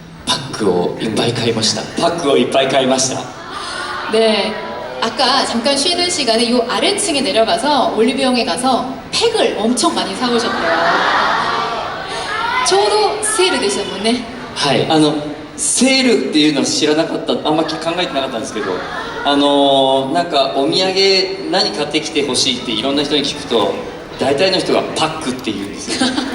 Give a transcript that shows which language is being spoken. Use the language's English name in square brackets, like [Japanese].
[Japanese] パックをいっぱい買いました。パックをいっぱい買いました。 [Korean] 네, 아까 잠깐 쉬는 시간에 이 아래층에 내려가서 올리브영에 가서 팩을 엄청 많이 사오셨대요. 저도 세일 되셨는데. [Japanese] はい、セールっていうのは知らなかった、あんま考えてなかったんですけど、なんかお土産何買ってきてほしいっていろんな人に聞くと大体の人がパックって言うんですよ。